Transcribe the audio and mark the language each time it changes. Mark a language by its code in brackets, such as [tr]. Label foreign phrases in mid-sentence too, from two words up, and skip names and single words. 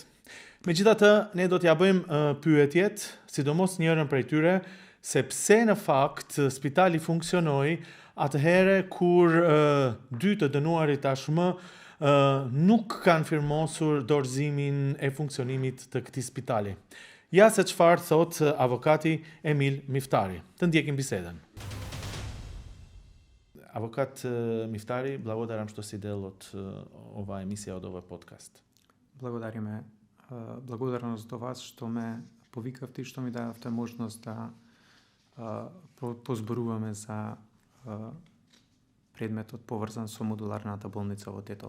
[sq] Megjithatë, ne do t'ja bëjmë pyetjet, sidomos njërën prej tyre, se pse në fakt spitali funksionoi atëhere kur dy të dënuarit tashmë nuk kanë firmosur dorëzimin e funksionimit të këtij spitali. Ja se çfarë thot avokati Emil Miftari. Të ndjekim bisedën. Avokat Miftari, [mk] благодарам што си дел од ова емисија, од овој подкаст. Благодарност до вас што ме повикавте и што ми дадовте можност да позборуваме за предметот поврзан со модуларната болница во Тетово.